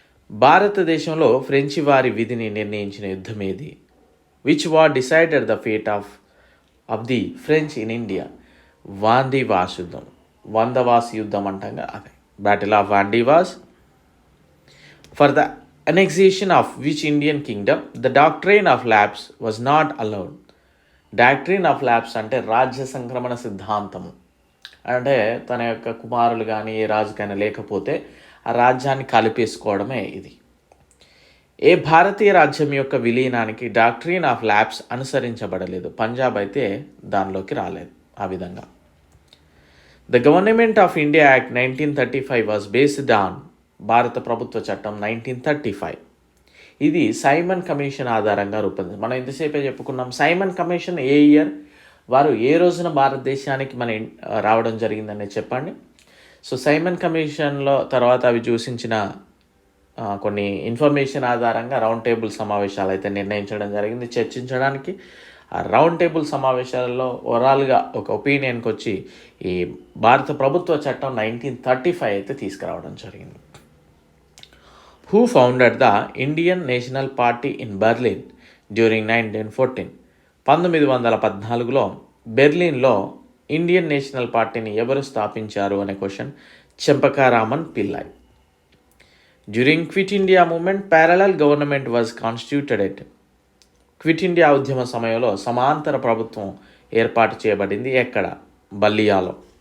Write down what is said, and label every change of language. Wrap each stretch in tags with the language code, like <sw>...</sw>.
<te>భారతదేశంలో ఫ్రెంచి వారి విధిని నిర్ణయించిన యుద్ధం ఏది?</te> <en>Which war decided the fate of the French in India?</en> <te>వాందీవాస్ యుద్ధం. వందవాస్ యుద్ధం అంటాం, అదే battle of వాందీవాస్.</te> <en>For the annexation of which Indian kingdom the doctrine of lapse was not allowed?</en> <te>Doctrine of lapse అంటే రాజ్య సంక్రమణ సిద్ధాంతము. అంటే తన యొక్క కుమారులు కానీ ఏ రాజుకైనా లేకపోతే ఆ రాజ్యాన్ని కలిపేసుకోవడమే ఇది. ఏ భారతీయ రాజ్యం యొక్క విలీనానికి డాక్ట్రిన్ ఆఫ్ ల్యాప్స్ అనుసరించబడలేదు? పంజాబ్ అయితే దానిలోకి రాలేదు ఆ విధంగా.</te> <en>the government of India act 1935 was based on,</en> <te>భారత ప్రభుత్వ చట్టం 1935. ఇది సైమన్ కమిషన్ ఆధారంగా రూపొందింది. మనం ఇంతసేపే చెప్పుకున్నాం. సైమన్ కమిషన్ ఏ ఇయర్, వారు ఏ రోజున భారతదేశానికి రావడం జరిగిందని చెప్పండి. సో సైమన్ కమిషన్లో తర్వాత అవి సూచించిన కొన్ని ఇన్ఫర్మేషన్ ఆధారంగా రౌండ్ టేబుల్ సమావేశాలు అయితే నిర్ణయించడం జరిగింది చర్చించడానికి. ఆ రౌండ్ టేబుల్ సమావేశాలలో ఓవరాల్గా ఒక ఒపీనియన్కి వచ్చి ఈ భారత ప్రభుత్వ చట్టం 1935 అయితే తీసుకురావడం జరిగింది.</te> <en>Who founded the Indian National Party in Berlin during 1914?</en> <te>1914లో బెర్లిన్లో Indian national పార్టీని ఎవరు స్థాపించారు అనే question.</te> <en>Chempakaraman Pillai. During quit India movement parallel government was constituted.</en> <te>Quit India ఉద్యమ సమయంలో సమాంతర ప్రభుత్వం ఏర్పాటు చేయబడింది ఎక్కడ? బల్లియాలో.</te>